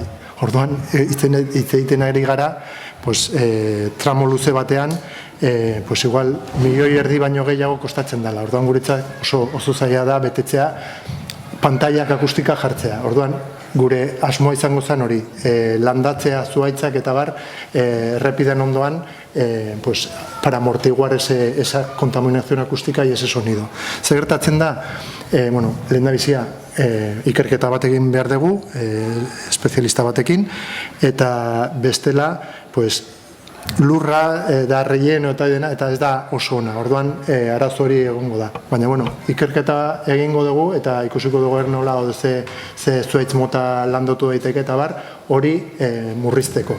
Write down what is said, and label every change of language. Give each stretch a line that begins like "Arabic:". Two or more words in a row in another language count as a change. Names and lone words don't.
Basque: Orduan, hitz egiten ari gara, tramo luze batean, igual, 1,5 milioi baino gehiago kostatzen dela. Orduan, guretzat oso zaila da betetzea pantaiak akustika jartzea. Orduan, gure asmoa izango zen hori, landatzea zuhaitzak eta bar, errepiden ondoan,
Spanish: para amortiguar esa contaminación acústica y ese sonido.
Basque: Zer gertatzen da, lehendabizia, ikerketa bat egin behar dugu, espezialista batekin, eta bestela, lurra da relleno eta ez da oso ona. Orduan, arazo hori egongo da. Baina, ikerketa egingo dugu eta ikusiko dugu nola ze zuhaitz mota landotu daiteke eta bar, hori murrizteko.